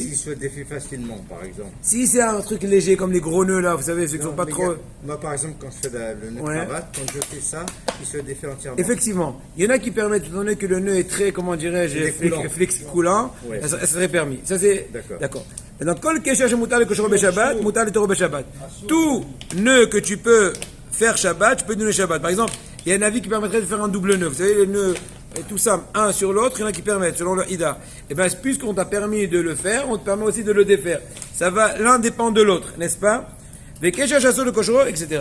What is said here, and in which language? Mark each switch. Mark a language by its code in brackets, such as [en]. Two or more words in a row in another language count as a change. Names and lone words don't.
[fr] S'il se défait facilement, par exemple. Si c'est un truc léger, comme les gros nœuds là, vous savez, ceux qui sont pas trop... Moi, par exemple, quand je fais le nœud de cravate, quand je fais ça, il se défait entièrement. Effectivement. Il y en a qui permettent, étant donné que le nœud est très, comment dirais-je, coulant, ouais. Ça serait permis. Ça, c'est... D'accord. Maintenant, [he] כל קשר שמותר לקשור בשבת מותר להתירו בשבת. [fr] Tout nœud que tu peux faire Shabbat, tu peux donner Shabbat. Par exemple, il y a un avis qui permettrait de faire un double nœud. Vous savez, les nœuds, tout ça, un sur l'autre, il y en a qui permettent, selon le Ida. Et bien, puisqu'on t'a permis de le faire, on te permet aussi de le défaire. Ça va, l'un dépend de l'autre, n'est-ce pas? Les [he] קשר שאסור לקושרו, [fr] etc.